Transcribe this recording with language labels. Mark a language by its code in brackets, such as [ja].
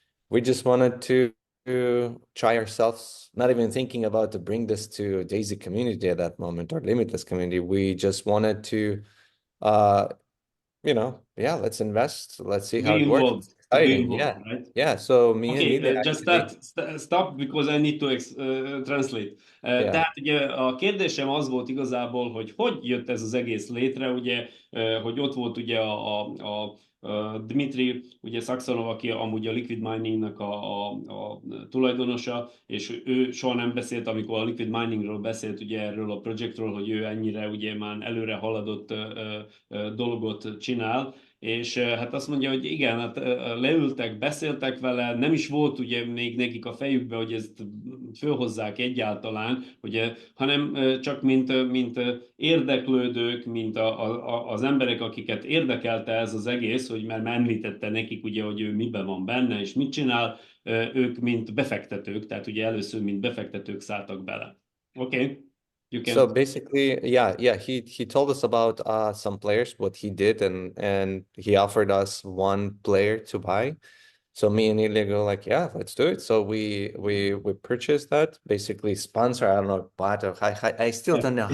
[en] We just wanted to try ourselves, not even thinking about to bring this to D.A.I.SY community at that moment, or Limitless community. We just wanted to, you know, let's invest. Let's see how it works. Exciting, yeah, right? Yeah. So me and Ilya just stop because I need to translate. [hu] Tehát ugye a kérdésem az volt igazából, hogy jött ez az egész létre, ugye, hogy ott volt ugye a Dmitri, ugye Saxonov, aki amúgy a Liquid Miningnak a tulajdonosa, és ő soha nem beszélt, amikor a Liquid Miningról beszélt, ugye erről a projektről, hogy ő ennyire ugye már előre haladott dolgot csinál, és hát azt mondja, hogy igen, hát leültek, beszéltek vele, nem is volt ugye még nekik a fejükbe, hogy ezt fölhozzák egyáltalán, ugye, hanem csak mint érdeklődők, mint az emberek, akiket érdekelte ez az egész, hogy mert említette nekik ugye, hogy ő miben van benne, és mit csinál, ők mint befektetők, tehát ugye először mint befektetők szálltak bele. [en] Okay. So basically, he told us about some players, what he did, and he offered us one player to buy. So me and Ilya go like, yeah, let's do it. So we purchased that, basically sponsor. I don't know, bought or I still don't know.